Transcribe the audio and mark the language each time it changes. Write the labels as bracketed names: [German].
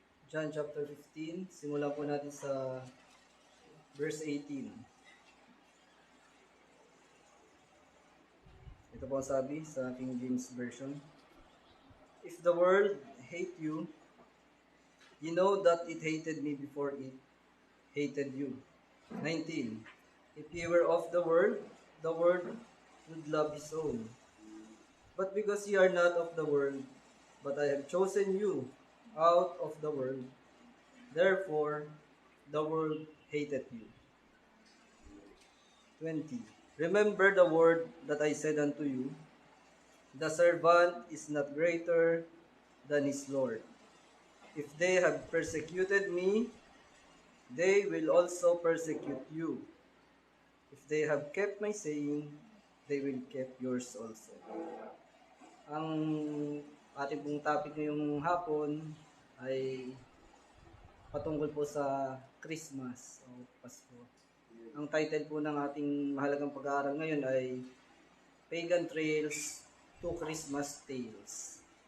[Filipino] John chapter 15, simulan po natin sa verse 18. Ito po ang sabi sa King James Version. [English] If the world hate you, you know that it hated me before it hated you. 19. If you were of the world would love his own. But because you are not of the world, but I have chosen you out of the world, therefore the world hated you. 20. Remember the word that I said unto you, the servant is not greater than his Lord. If they have persecuted me, they will also persecute you. If they have kept my saying, they will keep yours also. [Filipino] Ang ating pong topic ngayong hapon ay patungkol po sa Christmas o Pasko. Ang title po ng ating mahalagang pag-aaral ngayon ay [English] Pagan Trails to Christmas Tales.